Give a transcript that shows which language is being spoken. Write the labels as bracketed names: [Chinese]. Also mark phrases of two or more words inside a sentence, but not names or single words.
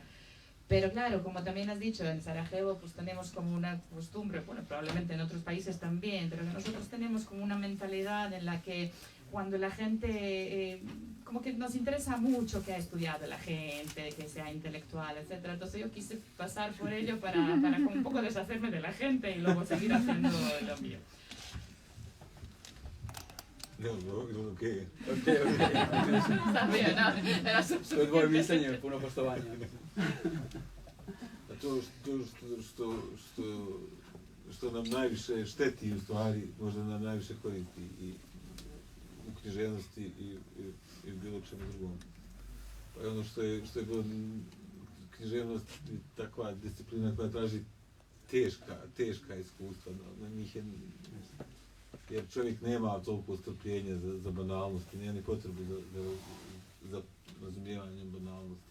[Spanish] Pero claro, como también has dicho, en Sarajevo pues tenemos como una costumbre, bueno, probablemente en otros países también, pero que nosotros tenemos como una mentalidad en la que cuando la gente, como que nos interesa mucho que ha estudiado la gente, que sea intelectual, etc. Entonces yo quise pasar por ello para como un poco deshacerme de la gente y luego seguir haciendo lo mío. No, okej. Sabía, no, era [Bosnian] To je dvoje mišljenje, puno poštovanja. A to što nam najviše šteti u stvari, možda nam najviše koristi i u književnosti i u bilo čemu drugom. Pa je ono što je bilo književnost takva disciplina koja traži teška iskustva, na njih je, jer čovjek nema toliko strpljenja za banalnosti, nema ni potrebu za razumijevanjem banalnosti.